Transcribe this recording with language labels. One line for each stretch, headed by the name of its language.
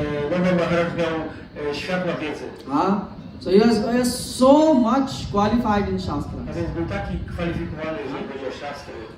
Polish: Nanda Maharaj miał światła wiedzy.
English: So he was so much qualified in Shastra.
Polish: A więc był taki kwalifikowany, jeżeli chodzi o siastry.